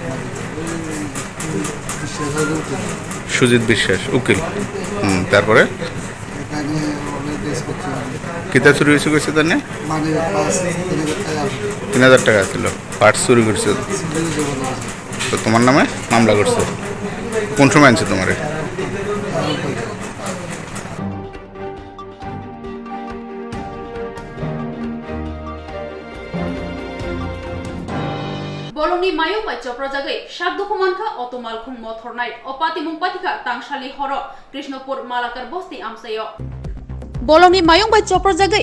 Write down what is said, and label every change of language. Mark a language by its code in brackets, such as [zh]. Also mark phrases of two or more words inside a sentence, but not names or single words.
[bn] সুজিত বিশ্বাস, উকিল। তারপরে কিতা চুরি হয়েছে করছে তার? 3,000 টাকা ছিল। পার্টস চুরি করছে তো তোমার নামে মামলা করছে। কোন সময় আনছে তোমার? [trp] Bolongni mayung bai chopra jagai shak dokumanka otomalkhung mothornai opati mungpatika tangshali horo Krishnapur Malakar bosti amsayo Bolongni mayung bai chopra jagai